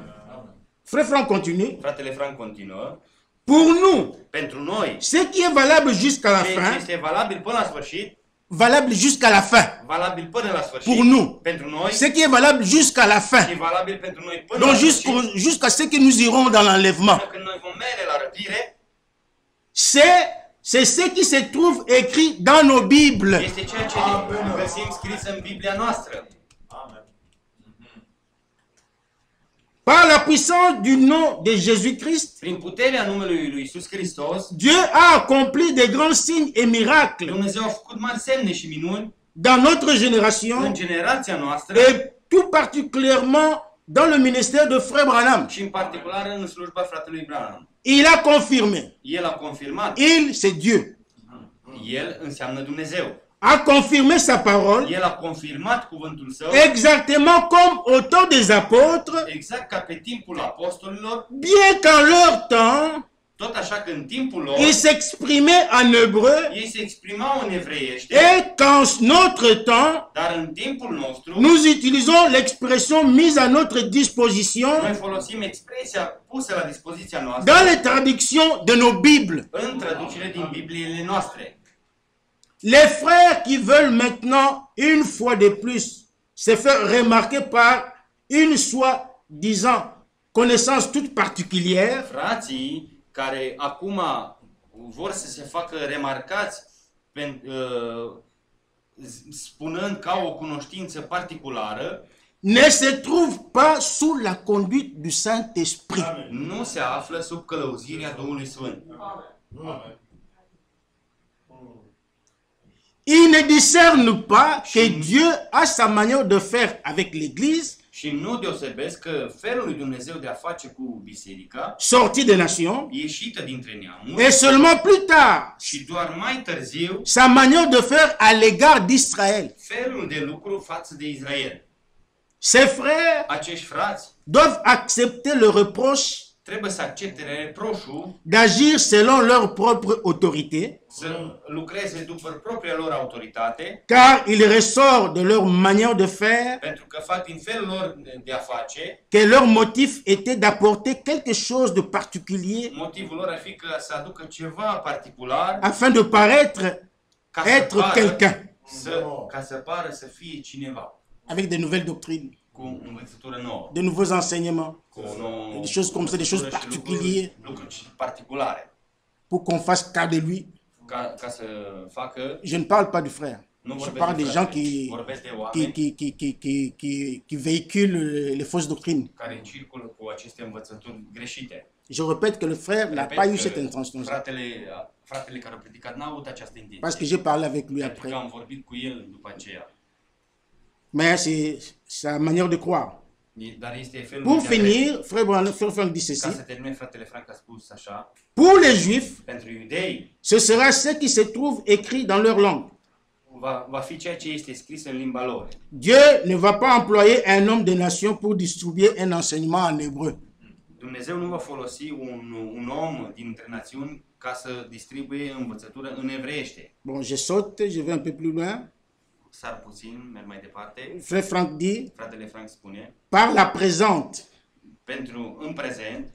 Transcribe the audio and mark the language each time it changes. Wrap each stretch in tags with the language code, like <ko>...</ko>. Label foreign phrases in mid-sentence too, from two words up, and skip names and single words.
<fr>Frère Franck continue.</fr> <ro>Fratele Frank continuă.</ro> <fr>Pour nous,</fr> <ro>Pentru noi,</ro> <fr>ce qui est valable jusqu'à la</fr> <ro>ceea ce</ro> <fr>fin,</fr> <ro>este valabil până la sfârșit,</ro> <fr>valable jusqu'à la fin.</fr> <ro>valabil până la sfârșit.</ro> <fr>Pour nous.</fr> <ro>Pentru noi,</ro> <fr>Ce qui est valable jusqu'à la</fr> <ro>e</ro> <fr>fin.</fr> <ro>valabil pentru noi până</ro> <fr>Donc</fr> <ro>la sfârșit.</ro> <fr>jusqu'à ce que nous irons dans l'enlèvement.</fr> <ro>Până când noi vom merge la răpire,</ro> <fr>C'est ce qui se trouve écrit dans nos Bibles.</fr> <ro>este ceea ce găsim scris în Biblia noastră.</ro> <fr>Par la puissance du nom de Jésus-Christ,</fr> <ro>Prin puterea numelui lui Isus Hristos,</ro> <fr>Dieu a accompli de grands signes et miracles</fr> <ro>Dumnezeu a făcut mari semne și minuni</ro> <fr>dans notre</fr> <ro>în</ro> <fr>génération</fr> <ro>generația noastră</ro> <fr>et tout particulièrement dans le ministère de Frère Branham.</fr> <ro>și în particular în slujba fratelui Branham.</ro> <fr>Il a confirmé.</fr> <ro>El a confirmat.</ro> <fr>Il, c'est Dieu.</fr> <ro>El înseamnă Dumnezeu.</ro> <fr>A confirmé sa parole</fr> <ro>El a confirmat cuvântul său</ro> <fr>exactement comme au temps des apôtres,</fr> <ro>exact ca pe timpul apostolilor,</ro> <fr>bien qu'en leur temps,</fr> <ro>tot așa că în timpul lor</ro> <fr>ils s'exprimaient en hébreu</fr> <ro>ei se exprimau în evreiește,</ro> <fr>et qu'en notre temps,</fr> <ro>dar în timpul nostru</ro> <fr>nous utilisons l'expression mise à notre disposition</fr> <ro>noi folosim expresia pusă la dispoziția noastră</ro> <fr>dans les traductions de nos Bibles.</fr> <ro>în traducere din Bibliile noastre.</ro> <fr>Les frères qui veulent maintenant, une fois de plus, se faire remarquer par une disant connaissance toute particulière,</fr> <ro>Frații care acum vor să se facă remarcați spunând ca o cunoștință particulară,</ro> <fr>ne se trouve pas sous la conduite du Saint-Esprit.</fr> <ro>nu se află sub călăuzirea Duhului Sfânt.</ro> <fr>Ils ne discernent pas que Dieu a sa manière de faire avec l'Église,</fr> <ro>Și nu deosebesc că felul lui Dumnezeu de a face cu biserica,</ro> <fr>sortie des nations,</fr> <ro>ieșită dintre</ro> <fr>et</fr> <ro>neamuri,</ro> <fr>seulement plus tard,</fr> <ro>și doar mai târziu,</ro> <fr>sa manière de faire à l'égard d'Israël.</fr> <ro>felul de lucru față de Israel.</ro> <fr>Ces frères</fr> <ro>Acești frați</ro> <fr>doivent accepter le reproche</fr> <ro>trebuie să accepte reproșul</ro> <fr>d'agir selon leur propre autorité,</fr> <ro>să lucreze după propria lor autoritate,</ro> <fr>car il ressort de leur manière de faire</fr> <ro>pentru că fac din felul lor de a face.</ro> <fr>que leur motif était d'apporter quelque chose de particulier</fr> <ro>Motivul lor ar fi că să aducă ceva particular</ro> <fr>afin de paraître</fr> <ro>ca</ro> <fr>être quelqu'un</fr> <ro>să pară să fie cineva</ro> <fr>avec de nouvelles doctrines,</fr> <ro>cu învățătură nouă,</ro> <fr>de nouveaux enseignements,</fr> <ro>cu o nouă</ro> <fr>des choses comme ça, des choses</fr> <ro>învățătură și</ro> <fr>particulières</fr> <ro>lucruri particulare,</ro> <fr>pour qu'on fasse cas de lui.</fr> <ro>ca să facă.</ro> <fr>Je ne parle pas du frère.</fr> <ro>Nu</ro> <fr>Je</fr> <ro>vorbesc</ro> <fr>parle</fr> <ro>de</ro> <fr>des</fr> <ro>frate,</ro> <fr>gens</fr> <ro>vorbesc de</ro> <fr>qui,</fr> <ro>oameni</ro> <fr>qui véhiculent les fausses doctrines.</fr> <ro>care circulă cu aceste învățături greșite.</ro> <fr>Je répète que le frère n'a</fr> <ro>Repet</ro> <fr>pas eu</fr> <ro>că</ro> <fr>cette intention.</fr> <ro>fratele care a predicat n-a avut această intenție.</ro> <fr>Parce que j'ai parlé avec lui</fr> <ro>Pentru că</ro> <fr>après.</fr> <ro>am vorbit cu el după aceea.</ro> <fr>Mais c'est sa manière de croire.</fr> <ro>Dar este felul</ro> <fr>Pour</fr> <ro>de a crede.</ro> <fr>finir, frère Franck dit</fr> <ro>Ca</ro> <fr>ceci.</fr> <ro>să termine, fratele Frank a spus așa,</ro> <fr>Pour les Juifs,</fr> <ro>pentru iudei</ro> <fr>ce sera ce qui se trouve écrit dans leur langue.</fr> <ro>va fi ceea ce este scris în limba lor.</ro> <fr>Dieu ne va pas employer un homme de nation pour distribuer un enseignement en hébreu.</fr> <ro>Dumnezeu nu va folosi un om dintre națiuni ca să distribuie învățătură în evreiește.</ro> <fr>Bon, je saute, je vais un peu plus loin.</fr> <ro>Sar puțin, merg mai departe.</ro> <fr>Frère Franck dit,</fr> <ro>Fratele Frank spune,</ro> <fr>par la présente,</fr> <ro>pentru în prezent,</ro>